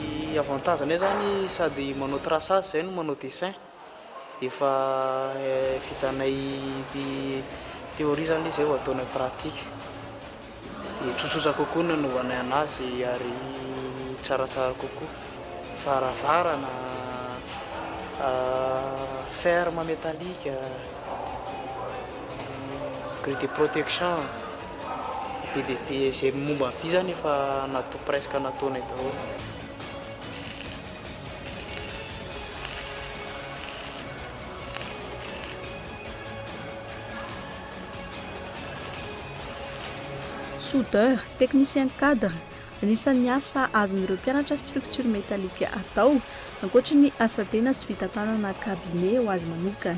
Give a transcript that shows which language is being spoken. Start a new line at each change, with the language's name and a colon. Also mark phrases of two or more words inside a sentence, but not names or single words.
Malagasy: Avantageny zany sady manao traçage zay no manao dessin. Efa vitanay théorie zany izy eo ataonay pratique. Dia tsotsotra kokoa no nanaovanay anazy ary tsaratsara kokoa. Varavarana,
French: ferme métallique, grille de protection,
Malagasy: BDP zay momba vy zany efa natao presque nataonay daholo. Soudeur,
French: technicien cadre,
Malagasy: anisan'ny asa azon'ireo mpianatra
French: structure métallique
Malagasy: atao ankoatra ny asa tena sy fitatanana cabinet ho azy manokana.